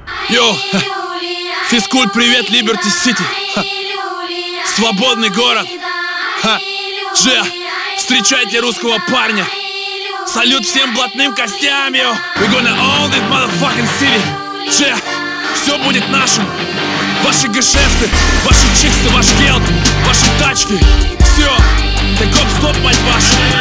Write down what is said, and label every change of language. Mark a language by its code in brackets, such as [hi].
[ru] Йоу, физкульт, привет, Liberty City. Свободный город. Же, встречайте русского парня. Салют всем блатным костям, йоу. [en] We gonna own this motherfucking city. [ru] Че, все будет нашим. Ваши гешефты, ваши чиксы, ваш гелд, ваши тачки. Все, [en] take off, [ru] стоп, мать ваша.